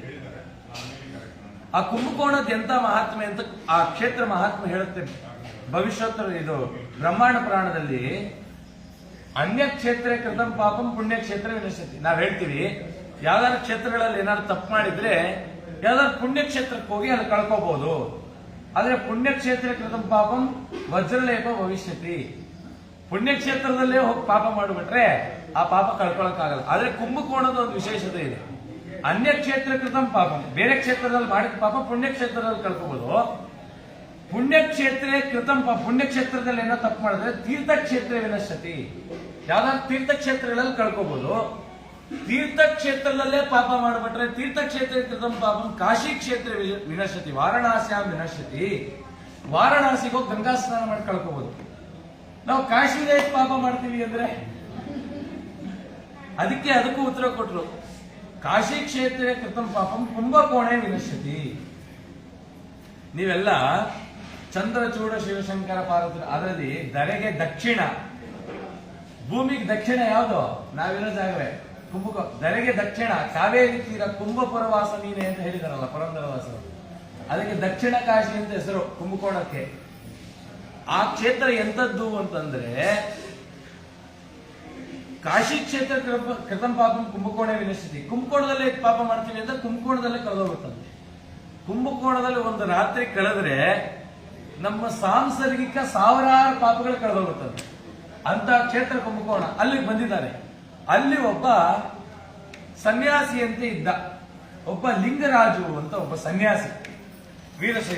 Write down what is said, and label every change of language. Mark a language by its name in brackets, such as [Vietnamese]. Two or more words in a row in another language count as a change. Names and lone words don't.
[Kannada] ಆ ಕುಂಭಕೋಣದ ಎಂತ ಮಹಾತ್ಮೆ ಅಂತ ಆ ಕ್ಷೇತ್ರ ಮಹಾತ್ಮೆ ಹೇಳುತ್ತೆ. ಭವಿಷ್ಯೋತ್ತರ ಇದು ಬ್ರಹ್ಮಾಂಡ ಪುರಾಣದಲ್ಲಿ [Sanskrit] ಅನ್ಯ ಕ್ಷೇತ್ರ ಕೃತಂ ಪಾಪಂ ಪುಣ್ಯ ಕ್ಷೇತ್ರ ವಿನಶ್ಯತಿ. [Kannada] ನಾವ್ ಹೇಳ್ತೀವಿ ಯಾವ್ದಾದ್ರು ಕ್ಷೇತ್ರಗಳಲ್ಲಿ ಏನಾದ್ರು ತಪ್ಪು ಮಾಡಿದ್ರೆ ಯಾವ್ದಾದ್ರು ಪುಣ್ಯ ಕ್ಷೇತ್ರಕ್ಕೆ ಹೋಗಿ ಅಲ್ಲಿ ಕಳ್ಕೋಬಹುದು. [Sanskrit] ಆದ್ರೆ ಪುಣ್ಯಕ್ಷೇತ್ರ ಕೃತಂ ಪಾಪಂ ವಜ್ರಲೇಪ ಭವಿಷ್ಯತಿ. [Kannada] ಪುಣ್ಯಕ್ಷೇತ್ರದಲ್ಲೇ ಹೋಗಿ ಪಾಪ ಮಾಡಿಬಿಟ್ರೆ ಆ ಪಾಪ ಕಳ್ಕೊಳಕ್ಕಾಗಲ್ಲ. ಆದ್ರೆ ಕುಂಭಕೋಣದ ಒಂದು ವಿಶೇಷತೆ ಇದೆ. [Sanskrit] ಅನ್ಯ ಕ್ಷೇತ್ರ ಕೃತಂ ಪಾಪಂ, [Kannada] ಬೇರೆ ಕ್ಷೇತ್ರದಲ್ಲಿ ಮಾಡಿದ ಪಾಪ ಪುಣ್ಯಕ್ಷೇತ್ರದಲ್ಲಿ ಕಳ್ಕೋಬಹುದು. [Sanskrit] ಪುಣ್ಯಕ್ಷೇತ್ರ ಕೃತಂ ಪಾಪ, [Kannada] ಪುಣ್ಯಕ್ಷೇತ್ರದಲ್ಲಿ ಏನೋ ತಪ್ಪು ಮಾಡಿದ್ರೆ [Sanskrit] ತೀರ್ಥಕ್ಷೇತ್ರ ವಿನಶ್ಯತಿ, [Kannada] ಯಾವ್ದಾದ್ರು ತೀರ್ಥಕ್ಷೇತ್ರಗಳಲ್ಲಿ ಕಳ್ಕೋಬಹುದು. ತೀರ್ಥಕ್ಷೇತ್ರದಲ್ಲೇ ಪಾಪ ಮಾಡಿಬಿಟ್ರೆ [Sanskrit] ತೀರ್ಥಕ್ಷೇತ್ರ ಕೃತಂ ಪಾಪಂ ಕಾಶಿ ಕ್ಷೇತ್ರ ವಿನಶ್ಯತಿ, ವಾರಣಾಸ್ಯಾಂ ವಿನಶ್ಯತಿ. [Kannada] ವಾರಣಾಸಿಗೆ ಹೋಗಿ ಗಂಗಾ ಸ್ನಾನ ಮಾಡಿ ಕಳ್ಕೋಬಹುದು. ನಾವು ಕಾಶಿಗೆ ಪಾಪ ಮಾಡ್ತೀವಿ ಅಂದ್ರೆ ಅದಕ್ಕೂ ಉತ್ತರ ಕೊಟ್ರು. [Sanskrit] ಕಾಶಿ ಕ್ಷೇತ್ರ ಕೃತಂ ಪಾಪಂ ಕುಂಭಕೋಣೆ ವಿನಶ್ಯತಿ. [Kannada] ನೀವೆಲ್ಲ ಚಂದ್ರಚೂಡ ಶಿವಶಂಕರ ಪಾರ್ವತಿ ಅದರಲ್ಲಿ ಧರೆಗೆ ದಕ್ಷಿಣ, ಭೂಮಿಗೆ ದಕ್ಷಿಣ ಯಾವುದು? ನಾವಿರೋ ಜಾಗವೇ ಧರೆಗೆ ದಕ್ಷಿಣ ಕಾವೇರಿ ತೀರ ಕುಂಭಪುರವಾಸ ನೀನೆ ಅಂತ ಹೇಳಿದಾರಲ್ಲ ಪುರಂದರವಾಸರು. ಅದಕ್ಕೆ ದಕ್ಷಿಣ ಕಾಶಿ ಅಂತ ಹೆಸರು ಕುಂಭಕೋಣಕ್ಕೆ. ಆ ಕ್ಷೇತ್ರ ಎಂತದ್ದು ಅಂತಂದ್ರೆ [Sanskrit] ಕಾಶಿ ಕ್ಷೇತ್ರ ಕೃತಂ ಪಾಪಂ ಕುಂಭಕೋಣ ವಿನಶ್ಯತಿ. [Kannada] ಕುಂಭಕೋಣದಲ್ಲೇ ಪಾಪ ಮಾಡ್ತೀವಿ ಅಂತ ಕುಂಭಕೋಣದಲ್ಲೇ ಕಳೆದೋಗುತ್ತಂತೆ. ಕುಂಭಕೋಣದಲ್ಲಿ ಒಂದು ರಾತ್ರಿ ಕಳೆದ್ರೆ ನಮ್ಮ ಸಾಂಸರ್ಗಿಕ ಸಾವಿರಾರು ಪಾಪಗಳು ಕಳೆದೋಗುತ್ತಂತೆ. ಅಂತ ಕ್ಷೇತ್ರ ಕುಂಭಕೋಣ. ಅಲ್ಲಿಗೆ ಬಂದಿದ್ದಾರೆ. ಅಲ್ಲಿ ಒಬ್ಬ ಸನ್ಯಾಸಿ ಅಂತ ಇದ್ದ, ಒಬ್ಬ ಲಿಂಗರಾಜು ಅಂತ ಒಬ್ಬ ಸನ್ಯಾಸಿ, ವೀರಶೈವ.